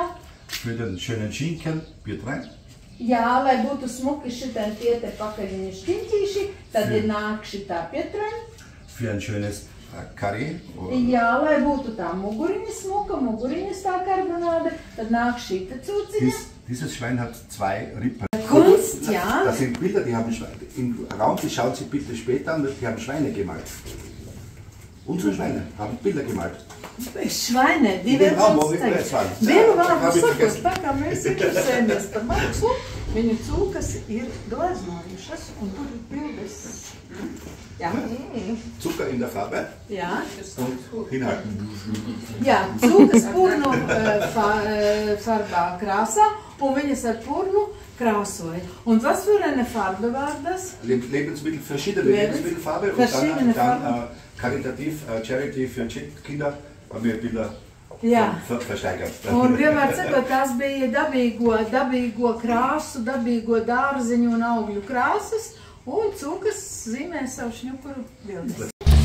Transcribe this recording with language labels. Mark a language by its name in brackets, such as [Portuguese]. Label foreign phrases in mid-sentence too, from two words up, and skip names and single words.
[German] Für den schönen Schinken, Bier rein. [Latvian] Jā, lai būtu smuki šitai tie te pakaļiņu šķiņķīši, tad ir nāk šitā pietraņa. [German] Für ein schönes Curry. [Latvian] Jā, lai būtu tā muguriņa smuka, muguriņas tā karbonāde, tad nāk šita cūciņa. [German] Dieses Schwein hat 2 Rippen. Kunst, ja. Das sind Bilder, die haben Schweine. Im Raum, die schauen Sie bitte später an, die haben Schweine gemalt. Unsere Schweine haben Bilder gemalt. Schweine, die werden uns teikt. [Latvian] Vienu vārdu sakot, tā kā mēs interesējamies par mākslu, viņu cūkas ir gleznojušas, un tur ir bildes. [German] Ja. Zucker in der Farbe. Ja. Und hinhalten. Ja, [Latvian] cūkas purnu farbā krāsā, un viņas ar purnu krāsoja. [German] Und was für eine Farbe war das? Lebensmittel, verschiedene Lebensmittelfarbe und dann karitativ, Charity für Kinder haben wir Bilder versteigert. [Latvian] Un vienmēr sakot, tās bija dabīgo krāsu, dabīgo dārziņu un augļu krāsas, un cūkas zīmē savu šņukuru bildes.